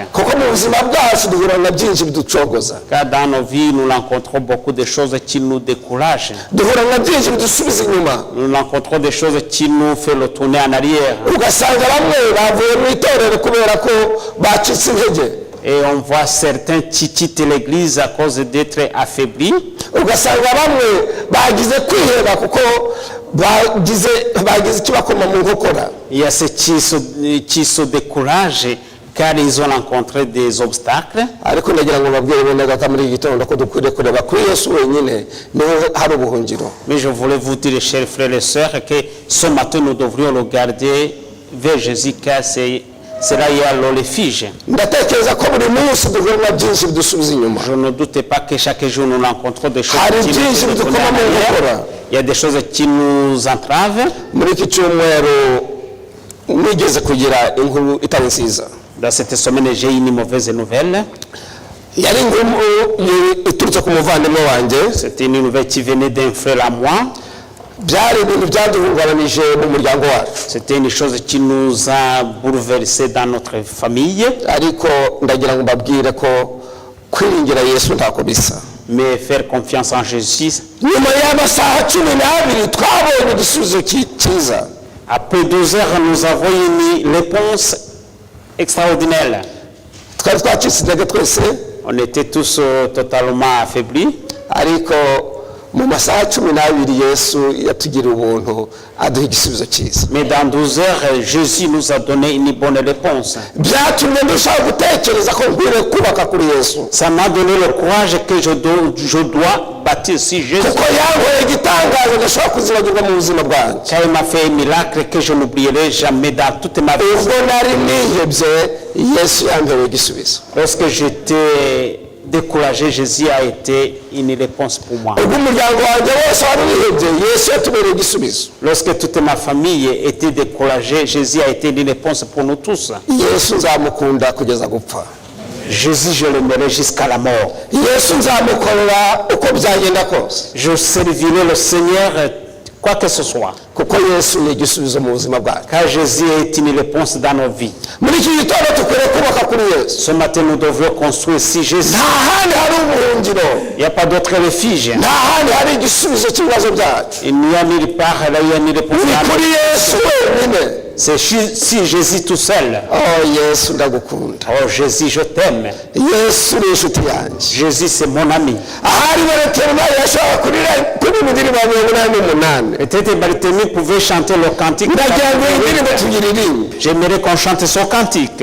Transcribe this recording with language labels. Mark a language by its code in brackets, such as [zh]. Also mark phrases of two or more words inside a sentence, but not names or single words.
[rw] Kuko mu buzima bwacu duhura na byinshi biducogoza, [fr] Car dans nos vies, nous rencontrons beaucoup de choses qui nous découragent. [rw] duhura na byinshi bidusubiza inyuma. [fr] Nous rencontrons des choses qui nous font le tourner en arrière. [rw] Ugasanga bamwe bavuye mu itorero kubera ko bacitse intege, [fr] Et on voit certains qui quittent l'église à cause d'être affaiblis. [rw] ugasanga bamwe bagize kwiheba kuko bagize ikibakoma mu nkokora. [fr] Il y a ceux qui se découragent car ils ont rencontré des obstacles. [rw] Ariko ndagira ngo babwire bene data muri iki gitondo ko dukwiriye kureba kuri Yesu wenyine niho hari ubuhungiro. [fr] Mais je voulais vous dire, chers frères et sœurs, que ce matin nous devrions regarder vers Jésus car c'est là il y a le refuge. [rw] Ndatekereza ko buri munsi duhura na byinshi bidusubiza inyuma. [fr] Je ne doute pas que chaque jour nous rencontrons des choses [rw] Hari [fr] qui [rw] byinshi [fr] nous font [rw] bidukoma [fr] tourner en [rw] mu [fr] arrière. [rw] nkokora. [fr] Il y a des choses qui nous entravent. [rw] Muri iki cyumweru nigeze kugira inkuru itari nziza. [fr] Dans cette semaine, j'ai une mauvaise nouvelle. [rw] Yari inkuru iturutse ku muvandimwe wanjye. [fr] C'était une nouvelle qui venait d'un frère à moi. [rw] Byari ibintu byaduhungabanije mu muryango wacu, [fr] C'était une chose qui nous a bouleversés dans notre famille. [rw] ariko ndagira ngo mbabwire ko kwiringira Yesu ntako bisa. [fr] Mais faire confiance en Jésus. [rw] Nyuma y'amasaha 12 twabonye igisubizo cyiza. [fr] Après 12 heures, nous avons une réponse extraordinaire. [rw] Twari twacitse intege twese, [fr] On était tous totalement affaiblis. [rw] ariko mu masaha 12 Yesu yatugiriye ubuntu aduha igisubizo cyiza. [fr] Mais dans 12 heures, Jésus nous a donné une bonne réponse. [rw] Byatumye ndushaho gutekereza ko nkwiriye kubaka kuri Yesu, [fr] Ça m'a donné le courage que je dois bâtir sur Jésus. [rw] kuko yankoreye igitangaza ndashobora kuzibagirwa mu buzima bwanjye. [fr] Car il m'a fait un miracle que je n'oublierai jamais dans toute ma vie. [rw] Ubwo nari nihebye Yesu yampereye igisubizo. [fr] Lorsque j'étais découragé, Jésus a été une réponse pour moi. [rw] Ubwo umuryango wanjye wose wari wihebye Yesu yatubereye igisubizo. [fr] Lorsque toute ma famille était découragée, Jésus a été une réponse pour nous tous. [rw] Yesu nzamukunda kugeza gupfa. [fr] Jésus, je l'aimerai jusqu'à la mort. [rw] Yesu nzamukorera uko byagenda kose, [fr] Je servirai le Seigneur quoi que ce soit. [rw] kuko Yesu ni igisubizo mu buzima bwacu. [fr] Car Jésus est une réponse dans nos vies. [rw] Muri iki gitondo tukwiriye kubaka kuri Yesu. [fr] Ce matin, nous devrions construire si Jésus. [rw] Nta handi hari ubuhungiro, [fr] Il n'y a pas d'autre refuge. [rw] nta handi hari igisubizo cy'ibibazo byacu. [fr] Il n'y a nulle part, là, il y a une réponse. [rw] Ni kuri Yesu wenyine. [fr] C'est si Jésus tout seul. [rw] Oh Yesu ndagukunda, [fr] Oh Jésus, je t'aime. [rw] Yesu ni inshuti yanjye. [fr] Jésus, c'est mon ami. [rw] Ahari Bartimayo yashobora kuririmba indirimbo 88. [fr] Peut-être Barthélemy pouvait chanter le cantique. [rw] Ndagira ngo iyi ndirimbo tuyiririmbe. [fr] J'aimerais qu'on chante son cantique.